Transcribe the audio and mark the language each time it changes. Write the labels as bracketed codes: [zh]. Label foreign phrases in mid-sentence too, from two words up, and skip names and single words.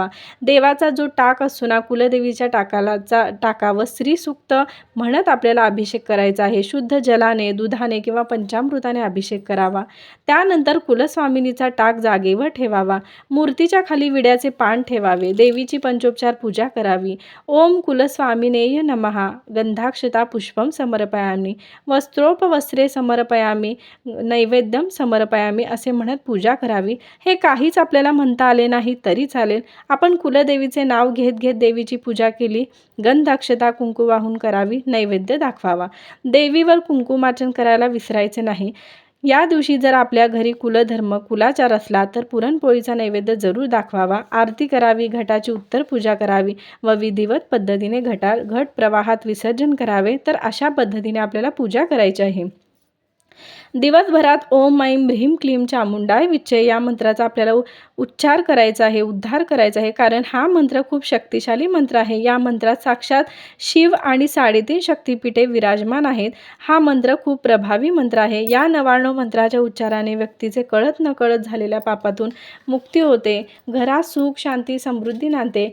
[mr] देवाचा जो टाक असतो ना, कुलदेवीच्या टाकावर श्रीसूक्त म्हणत आपल्याला अभिषेक करायचा आहे. शुद्ध जलाने, दुधाने किंवा पंचामृताने अभिषेक करावा. त्यानंतर कुलस्वामिनीचा टाक जागेवर ठेवावा. मूर्तीच्या खाली विड्याचे पान ठेवावे. देवीची पंचोपचार पूजा करावी. [sa] ओम कुलस्वामिनेय नमः, गंधाक्षता पुष्पम समर्पयामी, वस्त्रोपवस्त्रे समर्पयामी, नैवेद्यम समर्पयामी [mr] असे म्हणत पूजा करावी. हे काहीच आपल्याला म्हणता आले नाही तरी चालेल. आपण कुलदेवीचे नाव घेत घेत देवीची पूजा केली. गंधाक्षता कुंकू वाहून करावी. नैवेद्य दाखवावा. देवीवर कुंकुमार्चन करायला विसरायचे नाही. या दिवशी जर आपल्या घरी कुलधर्म कुलाचार असला तर पुरणपोळीचा नैवेद्य जरूर दाखवावा, आरती करावी, घटाची उत्तर पूजा करावी व विधिवत पद्धतीने घट प्रवाहात विसर्जन करावे. तर अशा पद्धतीने आपल्याला पूजा करायची आहे. दिवसभरात [sa] ओम ऐं ह्रीं क्लीं चामुंडाय विच्चे [mr] या मंत्राचा आपल्याला उच्चार करायचा आहे, उद्धार करायचा आहे, कारण हा मंत्र खूप शक्तिशाली मंत्र आहे. या मंत्रात साक्षात शिव आणि 3.5 शक्तिपीठे विराजमान आहेत. हा मंत्र खूप प्रभावी मंत्र आहे. या 99 मंत्राच्या उच्चाराने व्यक्तीचे कळत नकळत झालेल्या पापातून मुक्ती होते, घरात सुख शांती समृद्धी नांदते.